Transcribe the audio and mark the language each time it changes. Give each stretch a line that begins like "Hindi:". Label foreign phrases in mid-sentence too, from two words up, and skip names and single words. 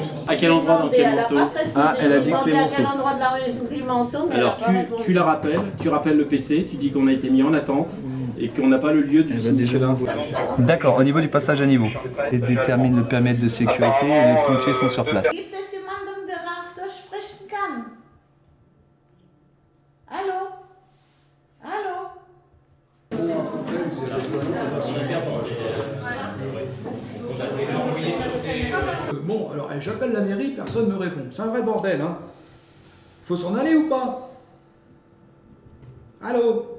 French: À quel endroit dans Clémenceau? Ah, elle a dit Clémenceau. À quel endroit de la rue Clémenceau? Alors tu la rappelles, tu rappelles le PC, tu dis qu'on a été mis en attente et qu'on n'a pas le lieu du sinistre. D'accord, au niveau du passage à niveau. Et détermine le périmètre de sécurité et les pompiers sont sur place.
German: Gibt es jemanden, der Rafter sprechen kann?
French: Allô? Allô? Bon, alors j'appelle la mairie, personne ne me répond. C'est un vrai bordel, hein. Faut s'en aller ou pas? Allô?